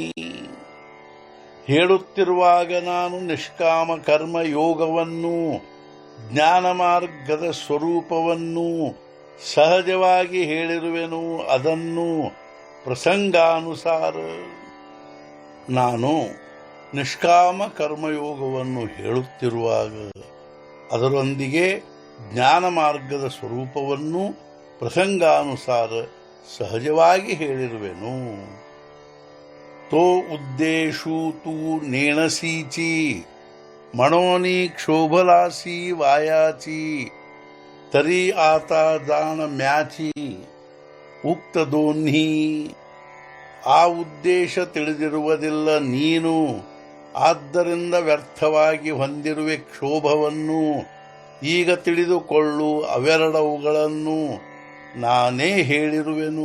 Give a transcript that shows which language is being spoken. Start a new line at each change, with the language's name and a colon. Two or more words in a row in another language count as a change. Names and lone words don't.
Kannada: ಹೇಳುತ್ತಿರುವಾಗ ನಾನು ನಿಷ್ಕಾಮ ಕರ್ಮ ಯೋಗವನ್ನು, ಜ್ಞಾನ ಮಾರ್ಗದ ಸ್ವರೂಪವನ್ನು ಸಹಜವಾಗಿ ಹೇಳಿರುವೆನು, ಅದನ್ನು ಪ್ರಸಂಗಾನುಸಾರ। ನಾನು ನಿಷ್ಕಾಮ ಕರ್ಮಯೋಗವನ್ನು ಹೇಳುತ್ತಿರುವಾಗ ಅದರೊಂದಿಗೆ ಜ್ಞಾನ ಮಾರ್ಗದ ಸ್ವರೂಪವನ್ನು ಪ್ರಸಂಗಾನುಸಾರ ಸಹಜವಾಗಿ ಹೇಳಿರುವೆನು।
Marathi: तो उद्देशु तू नेणसीची म्हणोनी क्षोभलासी वायाची तरी आता जाण म्याची उक्त दोन्ही।
Kannada: ಆ ಉದ್ದೇಶ ತಿಳಿದಿರುವುದಿಲ್ಲ ನೀನು, ಆದ್ದರಿಂದ ವ್ಯರ್ಥವಾಗಿ ಹೊಂದಿರುವೆ ಕ್ಷೋಭವನ್ನು। ಈಗ ತಿಳಿದುಕೊಳ್ಳು, ಅವೆರಡವುಗಳನ್ನು ನಾನೇ ಹೇಳಿರುವೆನು।